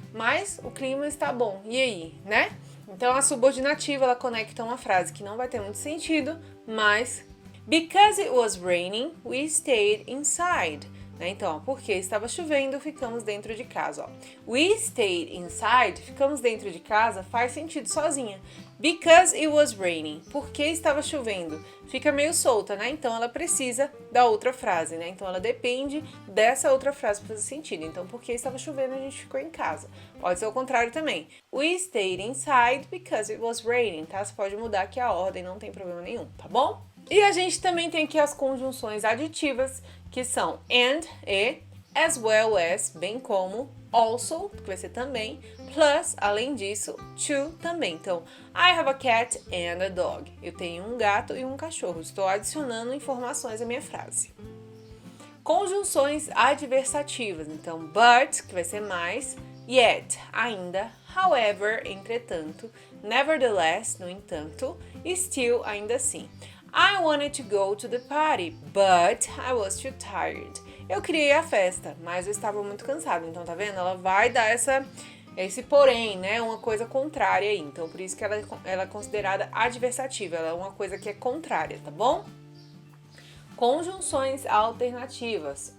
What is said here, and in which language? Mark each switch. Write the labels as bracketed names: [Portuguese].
[Portuguese] Mas o clima está bom, e aí, né? Então, a subordinativa, ela conecta uma frase que não vai ter muito sentido, mas [English] because it was raining, we stayed inside. [Portuguese] né? Então, ó, porque estava chovendo, ficamos dentro de casa, ó. [English] We stayed inside, [Portuguese] ficamos dentro de casa, faz sentido sozinha. [English] Because it was raining, [Portuguese] porque estava chovendo. Fica meio solta, né? Então ela precisa da outra frase, né? Então ela depende dessa outra frase para fazer sentido. Então, porque estava chovendo, a gente ficou em casa. Pode ser o contrário também. [English] We stayed inside because it was raining, tá? [Portuguese] Você pode mudar aqui a ordem, não tem problema nenhum, tá bom? E a gente também tem aqui as conjunções aditivas, que são and, e, as well as, bem como, also, que vai ser também, plus, além disso, to, também. [English] Então, I have a cat and a dog. [Portuguese] Eu tenho um gato e um cachorro. Estou adicionando informações à minha frase. Conjunções adversativas. Então, but, que vai ser mais, yet, ainda, however, entretanto, nevertheless, no entanto, still, ainda assim. [English] I wanted to go to the party, but I was too tired. [Portuguese] Eu queria ir à festa, mas eu estava muito cansado. Então, tá vendo? Ela vai dar esse porém, né? Uma coisa contrária aí. Então, por isso que ela é considerada adversativa. Ela é uma coisa que é contrária, tá bom? Conjunções alternativas.